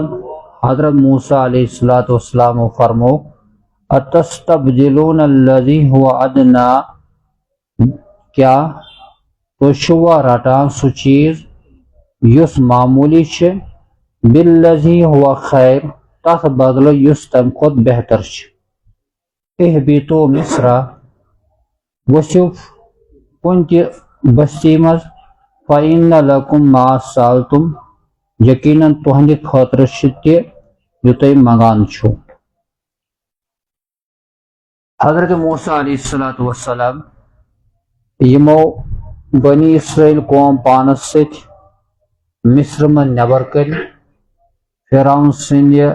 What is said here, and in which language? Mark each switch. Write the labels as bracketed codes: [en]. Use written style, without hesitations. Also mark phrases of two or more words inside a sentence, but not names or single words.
[ks] حضرت موسیٰ علیہ السلام فرمو [ar] اتستبدلون الذی هو ادنی [ks] کیا تُہۍ چھِوا رٹان سُہ چیز یُس معمولی چھِ [ar] بالذی هو خیر [ks] تتھ بدلہٕ یُس تمہِ کھۄتہٕ بہتر چھِ [ar] اہبطوا مصر [ks] ؤسِو کُنہِ تہِ بستی مز [ar] فإن لكم ما سألتم [ks] یقیناً تُہنٛدِ خٲطرٕ چھِ تہِ یہِ تُہۍ منگان چھِو حضرت موسیٰ علیہ السلام یِمو بنی اسرائیل قوم پانس سۭتۍ مصر منٛز نٮ۪بر کٔرۍ فرعون سٕنٛدِ